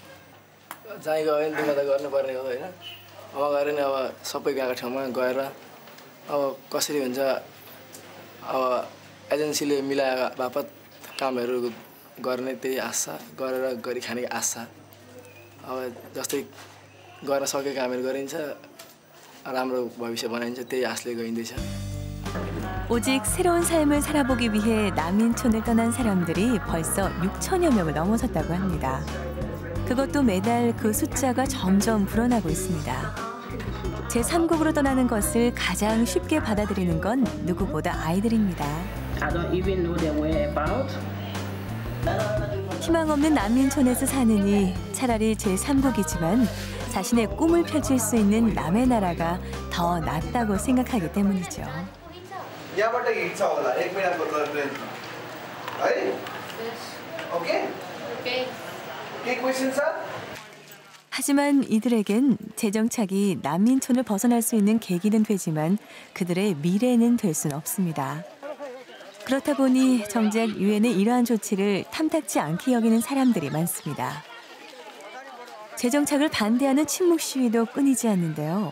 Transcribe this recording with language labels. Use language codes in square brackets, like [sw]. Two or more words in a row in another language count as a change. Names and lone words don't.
[ne] जहीँ गयो भने दुःख त गर्नुपर्ने हो होइन। अब गएर नि अब सबै गएको ठाउँमा गएर अब कसरी हुन्छ अब एजेन्सीले मिलाएर बापत कामहरू गर्ने त्यही आशा गरेर गरी खाने आशा। अब जस्तै गर्न सकेको कामहरू गरिन्छ, राम्रो भविष्य बनाइन्छ, त्यही आशले गइँदैछ। [ko] 오직 새로운 삶을 살아보기 위해 난민촌을 떠난 사람들이 벌써 6천여 명을 넘어섰다고 합니다. 그것도 매달 그 숫자가 점점 불어나고 있습니다. 제3국으로 떠나는 것을 가장 쉽게 받아들이는 건 누구보다 아이들입니다. 희망 없는 난민촌에서 사느니 차라리 제3국이지만 자신의 꿈을 펼칠 수 있는 남의 나라가 더 낫다고 생각하기 때문이죠. [ne] यहाँबाट हिँड्छ होला 1 मिनेटको ट्रेन है ओके के क्वेशन छ [ko] 하지만 이들에겐 재정착이 난민촌을 벗어날 수 있는 계기는 되지만 그들의 미래는 될 수는 없습니다. 그렇다 보니 정작 유엔의 이러한 조치를 탐탁지 않게 여기는 사람들이 많습니다. 재정착을 반대하는 침묵 시위도 끊이지 않는데요.